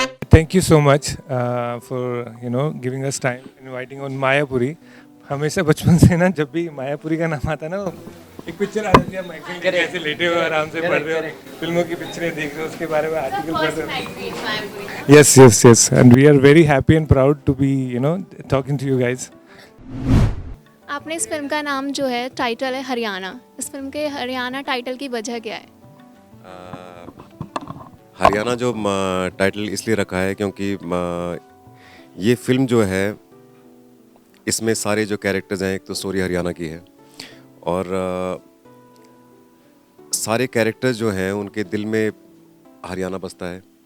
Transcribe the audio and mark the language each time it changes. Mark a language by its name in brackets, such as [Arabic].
[English] thank you so much for giving us time, inviting on Mayapuri. [Hindi] हमेशा बचपन से ना जब भी मायापुरी का नाम आता है ना, एक पिक्चर आ जाती है, माइकल के ऐसे लेटे हुए आराम से पढ़ रहे हो, फिल्मों की पिक्चरें देख रहे हो, उसके बारे में आर्टिकल पढ़ रहे हो. [English] Yes, yes, yes, and we are very happy and proud to be talking to you guys. [Hindi] आपने इस फिल्म का नाम जो है टाइटल है हरियाणा, इस फिल्म के हरियाणा टाइटल की वजह क्या है? हरियाणा जो टाइटल इसलिए रखा है क्योंकि ये फिल्म जो है इसमें सारे जो कैरेक्टर्स हैं, एक तो स्टोरी हरियाणा की है और सारे कैरेक्टर्स जो हैं उनके दिल में हरियाणा बसता है।